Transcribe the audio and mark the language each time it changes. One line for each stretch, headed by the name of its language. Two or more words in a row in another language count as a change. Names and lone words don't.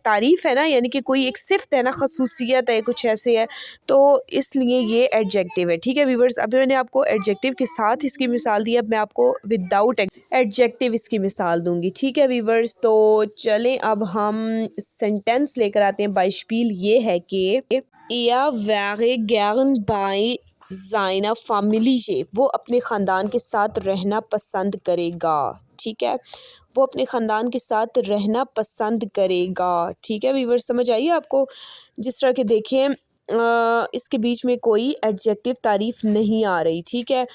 Urdu: تعریف ہے نا، یعنی کہ کوئی ایک صفت ہے نا، خصوصیت ہے، کچھ ایسے ہے، تو اس لیے یہ ایڈجیکٹیو ہے، ٹھیک ہے ویوورز. ابھی میں نے آپ کو ایڈجیکٹیو کے ساتھ اس کی مثال دی، اب میں آپ کو
English: without adjective
Urdu: اس کی مثال دوں گی، ٹھیک ہے ویوورز. تو چلیں اب ہم سینٹنس لے کر آتے ہیں. بائشپیل یہ ہے کہ یا
German: wäre gern bei seiner Familie,
Urdu: وہ اپنے خاندان کے ساتھ رہنا پسند کرے گا، ٹھیک ہے، وہ اپنے خاندان کے ساتھ رہنا پسند کرے گا، ٹھیک ہے ویوورز. سمجھ آئیے آپ کو، جس طرح کے دیکھیں اس کے بیچ میں کوئی ایڈجیکٹیو تعریف نہیں آ رہی، ٹھیک ہے.